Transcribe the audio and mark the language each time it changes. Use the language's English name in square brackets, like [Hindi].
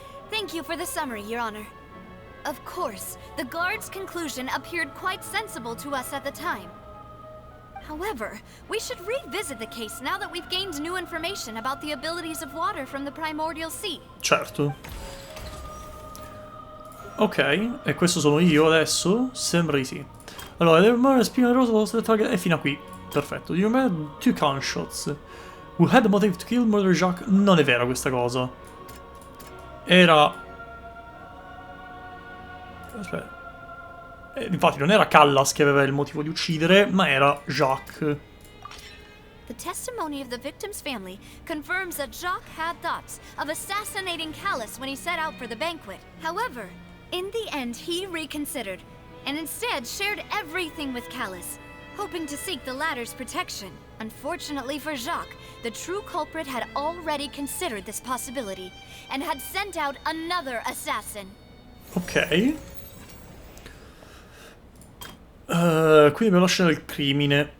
[English] Thank you for the summary, Your Honor. Of course, the guard's conclusion appeared quite sensible to us at the time. However, we should revisit the case now that we've gained new information about the abilities of water from the primordial sea. [Italian] Certo. Ok, e questo sono io adesso? Sembra di sì. [English] Allora, the murder spina rosa was the target. [Italian] E fino a qui. Perfetto. [English] You made 2 gunshots. Who had the motive to kill murder Jacques? [Italian] Non è vera questa cosa. Era... Aspetta. Infatti non era Callas che aveva il motivo di uccidere, ma era Jacques. [English] The testimony of the victim's family confirms that Jacques had thoughts of assassinating Callus when he set out for the banquet. However, in the end he reconsidered, and instead shared everything with Callus, hoping to seek the latter's protection. Unfortunately for Jacques, the true culprit had already considered this possibility, and had sent out another assassin. [Italian] Ok. Quindi abbiamo la scena del crimine.